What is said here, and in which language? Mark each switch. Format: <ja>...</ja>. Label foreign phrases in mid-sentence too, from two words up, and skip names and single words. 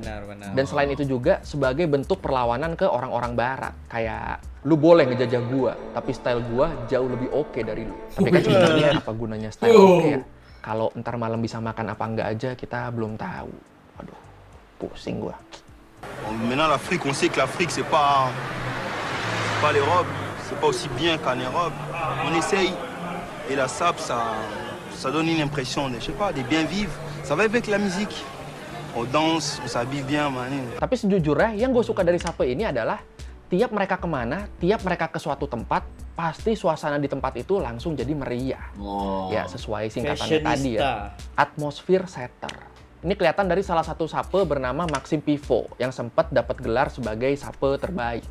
<id>Benar. Dan selain itu juga sebagai bentuk perlawanan ke orang-orang barat. Kayak, lu boleh ngejajah gua, tapi style gua jauh lebih oke dari lu. Tapi kan sebenarnya apa gunanya style oke ya? Kalau ntar malam bisa makan apa enggak aja kita belum tahu. Waduh, pusing gua.</id> <fr>Maintenant, l'Afrique, on sait que l'Afrique, c'est pas l'Europe, c'est pas aussi bien qu'en Europe. On essaye. Et la SAP, ça donne une impression de, je sais pas, de bien vivre. Ça va avec la musique. On danse, on s'habille bien, man.</fr> <id>Tapi sejujurnya, yang gue suka dari Sape ini adalah tiap mereka kemana, tiap mereka ke suatu tempat, pasti suasana di tempat itu langsung jadi meriah. Ya, sesuai singkatannya tadi ya.</id> <en>Atmosphere setter.</en> <id>Ini kelihatan dari salah satu sape bernama Maxim Pivot yang sempat dapat gelar sebagai sape terbaik.</id>